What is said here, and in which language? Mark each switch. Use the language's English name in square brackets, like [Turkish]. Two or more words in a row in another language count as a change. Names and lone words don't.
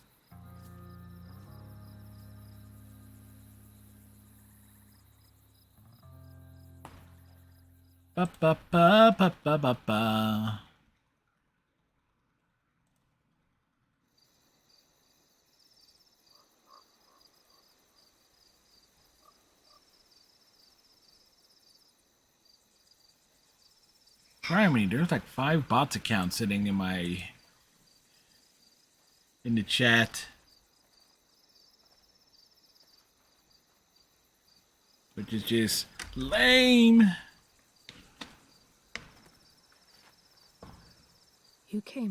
[English] Ba ba ba ba ba ba ba. Criminy, there's like 5 bots accounts sitting in the chat. Which is just lame. You came.